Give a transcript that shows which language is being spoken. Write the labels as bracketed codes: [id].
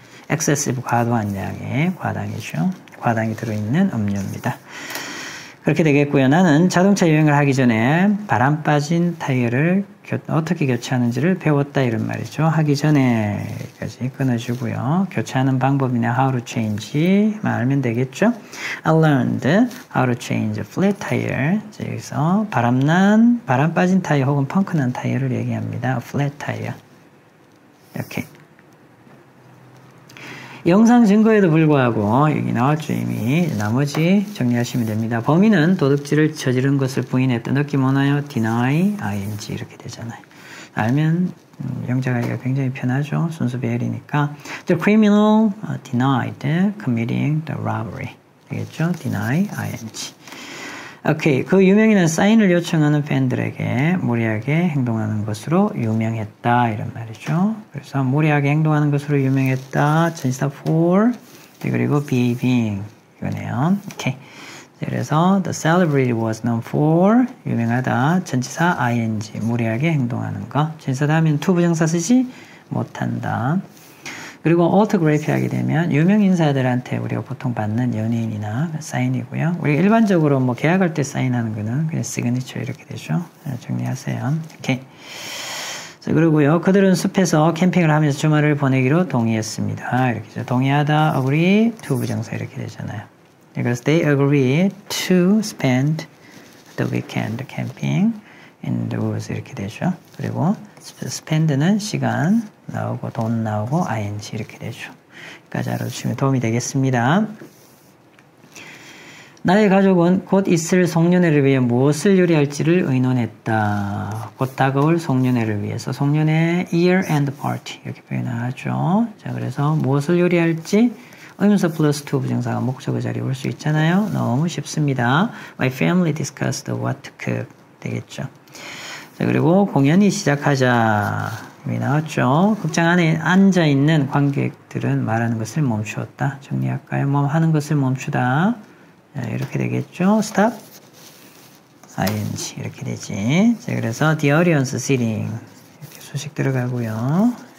[ko] excessive 과도한 양의 과당이죠. 과당이 들어있는 음료입니다. 그렇게 되겠고요. 나는 자동차 여행을 하기 전에 바람 빠진 타이어를 어떻게 교체하는지를 배웠다 이런 말이죠. 하기 전에 여기까지 끊어주고요. 교체하는 방법이나 how to change 만 알면 되겠죠. [en] I learned how to change a flat tire. [ko] 여기서 바람 빠진 타이어 혹은 펑크난 타이어를 얘기합니다. [en] flat tire. 이렇게. [ko] 영상 증거에도 불구하고 여기 나왔죠 이미. 나머지 정리하시면 됩니다. 범인은 도둑질을 저지른 것을 부인했다. 느낌 오나요? deny, ing 이렇게 되잖아요. 알면 영작하기가 굉장히 편하죠. 순수 배열이니까. [en] The criminal denied committing the robbery. [ko] 되겠죠? deny, ing. 오케이. 그 유명인은 사인을 요청하는 팬들에게 무리하게 행동하는 것으로 유명했다. 이런 말이죠. 그래서 무리하게 행동하는 것으로 유명했다. 전치사 for, 그리고 behaving. 이거네요. 오케이. [en] 그래서 the celebrity was known for, 유명하다. [ko] 전치사 ing, 무리하게 행동하는 거. 전치사 다음엔 to 부정사 쓰지 못한다. 그리고 autograph 하게 되면 유명 인사들한테 우리가 보통 받는 연예인이나 사인이고요. 우리가 일반적으로 뭐 계약할 때 사인하는 거는 그냥 시그니처 이렇게 되죠. 정리하세요. 오케이. 자, 그리고요. 그들은 숲에서 캠핑을 하면서 주말을 보내기로 동의했습니다. 이렇게 동의하다, agree, to 부정사 이렇게 되잖아요. [en] 그래서 they agree to spend the weekend camping in the woods 이렇게 되죠. [ko] 그리고 spend는 시간 나오고 돈 나오고 ing 이렇게 되죠. 여기까지 알아두시면 도움이 되겠습니다. 나의 가족은 곧 있을 송년회를 위해 무엇을 요리할지를 의논했다. 곧 다가올 송년회를 위해서 송년회 year end party 이렇게 표현하죠. 자, 그래서 무엇을 요리할지 의문사 플러스 to 부정사가 목적어 자리에 올 수 있잖아요. 너무 쉽습니다. [en] My family discussed what to cook 되겠죠. [ko] 자, 그리고 공연이 시작하자 여기 나왔죠. 극장 안에 앉아있는 관객들은 말하는 것을 멈추었다. 정리할까요? 뭐 하는 것을 멈추다. 자, 이렇게 되겠죠. stop, ing 이렇게 되지. 자, 그래서 the audience sitting 이렇게 수식 들어가고요.